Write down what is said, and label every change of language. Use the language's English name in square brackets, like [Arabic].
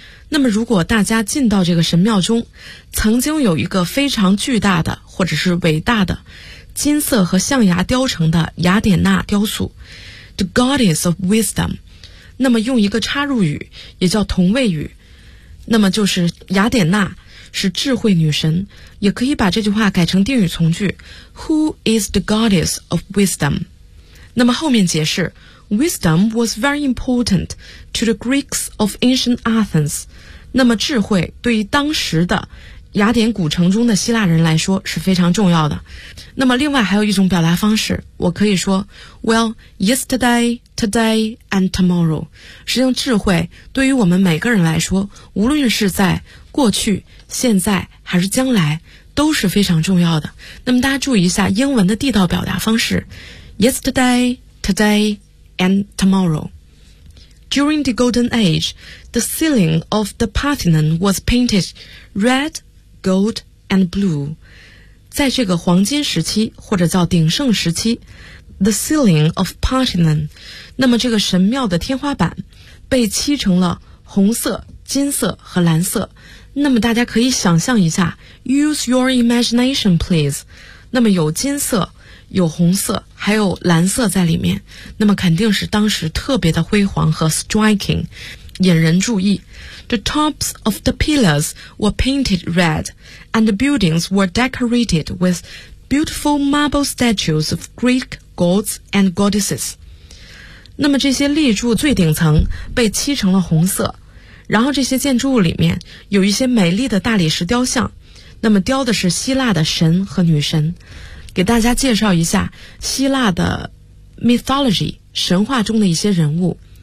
[Chinese] 那么如果大家进到这个神庙中，曾经有一个非常巨大的或者是伟大的金色和象牙雕成的雅典娜雕塑 The Goddess of Wisdom, 那么用一个插入语也叫同位语，那么就是雅典娜是智慧女神，也可以把这句话改成定语从句 Who is the Goddess of Wisdom? [English] 那么后面解释 Wisdom was very important to the Greeks of ancient Athens. [Chinese] 那么智慧对于当时的雅典古城中的希腊人来说是非常重要的。那么另外还有一种表达方式，我可以说 Well, yesterday, today, and tomorrow. 实际上智慧对于我们每个人来说，无论是在过去、现在还是将来都是非常重要的。那么大家注意一下英文的地道表达方式 Yesterday, todayand tomorrow. [English] During the Golden Age, the ceiling of the Parthenon was painted red, gold, and blue. [Chinese] 在这个黄金时期，或者叫鼎盛时期 [English] ，the ceiling of Parthenon， [Chinese] 那么这个神庙的天花板被漆成了红色、金色和蓝色。那么大家可以想象一下 [English] ，use your imagination, please。 [Chinese] 那么有金色、有红色，还有蓝色在里面，那么肯定是当时特别的辉煌和 striking， 引人注意。 [English] The tops of the pillars were painted red, and the buildings were decorated with beautiful marble statues of Greek gods and goddesses. [Chinese] 那么这些立柱最顶层被漆成了红色，然后这些建筑物里面有一些美丽的大理石雕像，那么雕的是希腊的神和女神。给大家介绍一下希腊的 mythology， 神话中的一些人物。